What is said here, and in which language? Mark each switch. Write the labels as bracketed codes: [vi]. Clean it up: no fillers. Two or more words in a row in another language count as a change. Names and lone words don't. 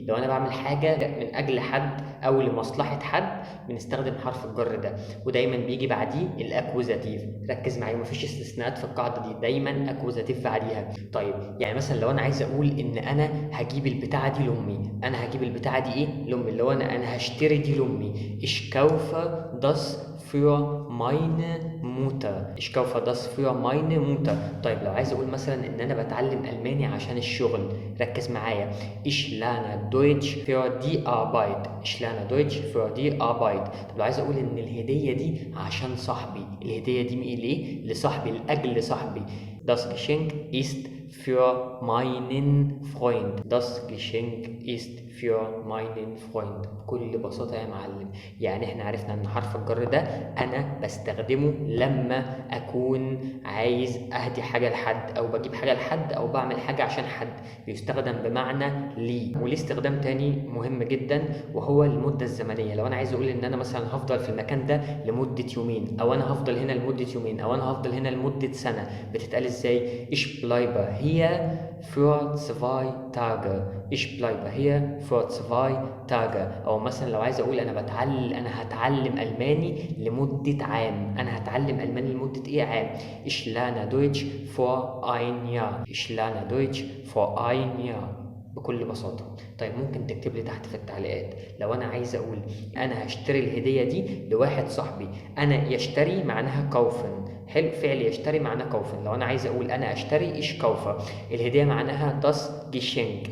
[ar] لو أنا بعمل حاجة من أجل حد أو لمصلحة حد بنستخدم حرف الجر ده، ودايما بيجي بعديه الأكوزاتيف. ركز معايا، مفيش استثناءات في القاعدة دي، دايما أكوزاتيف بعديها. طيب يعني مثلا لو أنا عايز أقول إن أنا هجيب البتاعة دي لأمي، أنا هجيب البتاعة دي إيه لأمي، اللي هو أنا هشتري دي لأمي. [de] Ich kaufe das für meine Mutter. Ich kaufe das für meine Mutter. [ar] طيب لو عايز اقول مثلا ان انا بتعلم الماني عشان الشغل، ركز معايا. [de] Ich lerne Deutsch für die Arbeit. Ich lerne Deutsch für die Arbeit. [ar] طب لو عايز اقول ان الهدية دي عشان صاحبي، الهدية دي ايه ليه؟ لصاحبي، لاجل صاحبي. [de] Das Geschenk ist für meinen Freund. Das Geschenk ist für meinen Freund. [ar] بكل بساطة يا معلم، يعني احنا عرفنا ان حرف الجر ده انا بستخدمه لما اكون عايز اهدي حاجة لحد، او بجيب حاجة لحد، او بعمل حاجة عشان حد. بيستخدم بمعنى لي. وليه استخدام تاني مهم جدا، وهو المدة الزمنية. لو انا عايز اقول ان انا مثلا هفضل في المكان ده لمدة يومين، او انا هفضل هنا لمدة يومين، او انا هفضل هنا لمدة سنة، بتتقال ازاي؟ [de] Ich bleibe hier für 2 Tage. Ich bleibe hier für 2 Tage. [ar] او مثلا لو عايز اقول انا هتعلم الماني لمدة عام، انا هتعلم الماني لمدة ايه؟ عام. [de] Ich lerne Deutsch für ein Jahr. Ich lerne Deutsch für ein Jahr. [ar] بكل بساطة. طيب ممكن تكتب لي تحت في التعليقات لو أنا عايز أقول أنا هشتري الهدية دي لواحد صاحبي. أنا يشتري معناها كوفن، حلو، فعل يشتري معناه كوفن. لو أنا عايز أقول أنا أشتري إيش كوفة، الهدية معناها [de] das Geschenk.